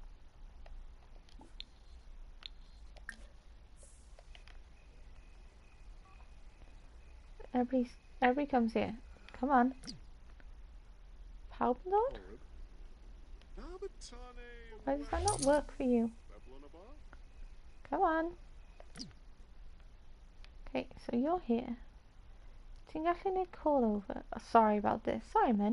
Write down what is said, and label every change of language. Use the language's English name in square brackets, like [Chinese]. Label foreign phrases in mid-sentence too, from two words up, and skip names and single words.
[English] Everybody comes here. Come on. Palmlord? Why does that not work for you? Come on. Okay, so you're here. [Welsh] Ti'n gallu neud [English] call over? Oh, sorry about this. Sorry, man.